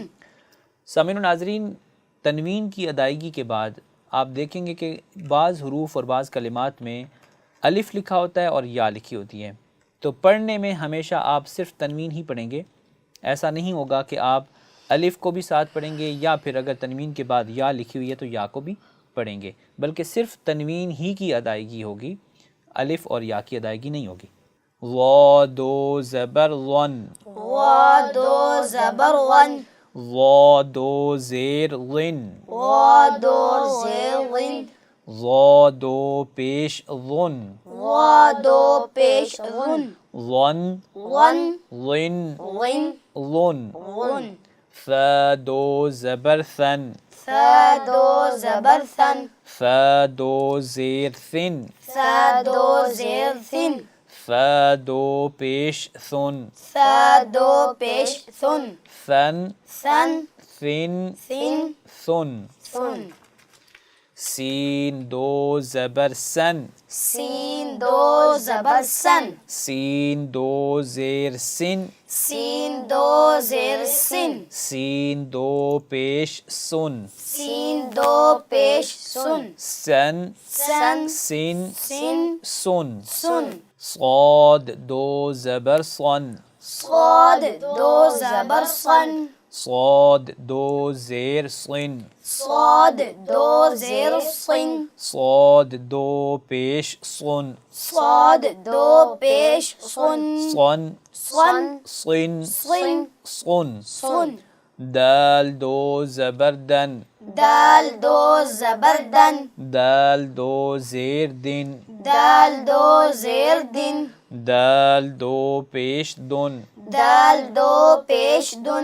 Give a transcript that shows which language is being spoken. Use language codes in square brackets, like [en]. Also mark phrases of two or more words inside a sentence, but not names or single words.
[ur] سامعین و ناظرین، تنوین کی ادائیگی کے بعد آپ دیکھیں گے کہ بعض حروف اور بعض کلمات میں الف لکھا ہوتا ہے اور یا لکھی ہوتی ہے، تو پڑھنے میں ہمیشہ آپ صرف تنوین ہی پڑھیں گے۔ ایسا نہیں ہوگا کہ آپ الف کو بھی ساتھ پڑھیں گے، یا پھر اگر تنوین کے بعد یا لکھی ہوئی ہے تو یا کو بھی پڑھیں گے، بلکہ صرف تنوین ہی کی ادائیگی ہوگی، الف اور یا کی ادائیگی نہیں ہوگی۔ وا 2 زبر ون، وا 2 زبر ون، وا 2 زیر ون، وا 2 زیر ون، وا 2 پیش ون، وا 2 پیش ون، ون ون، ون ون، ون، ون، فا 2 زبر ثن، فا 2 زبر ثن، فا 2 زیر ثن، فا 2 زیر ثن، فا 2 پیش ثن، فا 2 پیش ثن، ثن ثن، ثن ثن، ثن، ثن، سین 2 زبر سن، سین 2 زبر سن، سین 2 زیر سن، سین 2 زیر سن، سین 2 پیش سن، سین 2 پیش سن، سن سن، سن سن، سن، سن، صاد 2 زبر صن، صاد 2 زبر صن، صاد 2 زیر صن، صاد 2 زیر صن، صاد 2 پیش صن، صاد 2 پیش صن، صن صن، صن صن، صن، صن، دال 2 زبر دن، دال 2 زبر دن، دال 2 زیر دن، دال 2 زیر دن، دال 2 پیش دن، دال 2 پیش دن،